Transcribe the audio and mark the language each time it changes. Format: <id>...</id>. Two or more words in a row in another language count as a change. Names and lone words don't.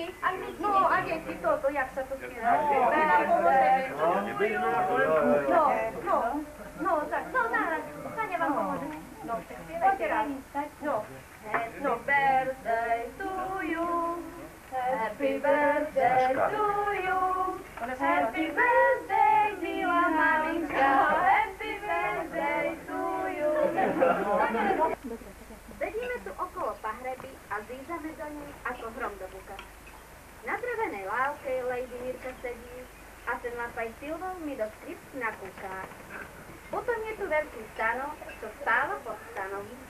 <sk>No, anglicky toto, jak sa to spieva. No, tak, naraz, Táňa vám pomôže. No, spievajte raz.</sk> <en>No, birthday to you, happy birthday to you, happy birthday,</en> <sk>milá maminka,</sk> <en>happy birthday to you.</en> <sk>Sedíme tu okolo pahreby a zízame do nej ako hrom do buka. Na drevenej lávke Lady Mirka sedí a ten lapaj silnou mi do skripky nakúká. Potom je tu veľký stanok, čo spáva pod stanom.</sk>